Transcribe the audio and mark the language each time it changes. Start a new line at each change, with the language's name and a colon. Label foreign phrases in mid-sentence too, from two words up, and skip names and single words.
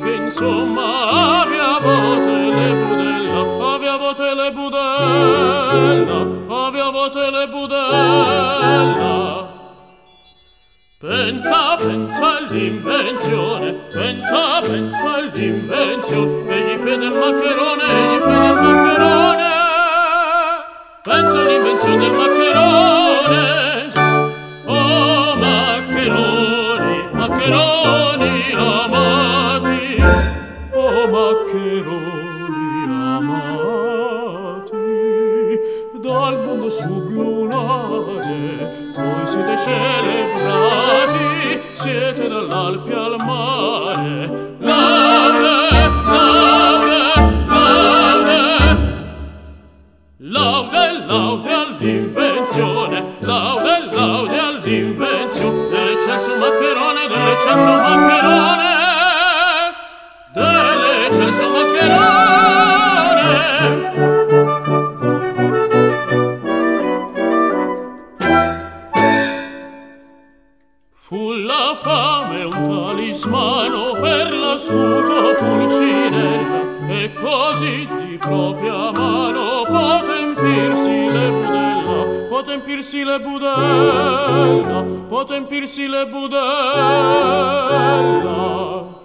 Italian: insomma,
Neapolitan: avia vote le budella, avia vote le budella, avia vote le budella.
Italian: Pensa, pensa all'invenzione, pensa, pensa all'invenzione, egli fe del maccherone, egli fe del maccherone. Pensa all'invenzione del maccherone. Oh, maccheroni, maccheroni amati, oh, maccheroni amati, dal mondo sublunare voi siete celebrati, siete dall'Alpi al mare. Laude, laude, laude, laude, laude all'invenzione, laude, laude all'invenzione dell'eccelso maccherone, dell'eccelso maccherone, dell'eccelso maccherone. Fu la fame un talismano per l'astuto Pulcinella, e così di propria mano poté empirsi le budella, poté empirsi le budella, poté empirsi le budella.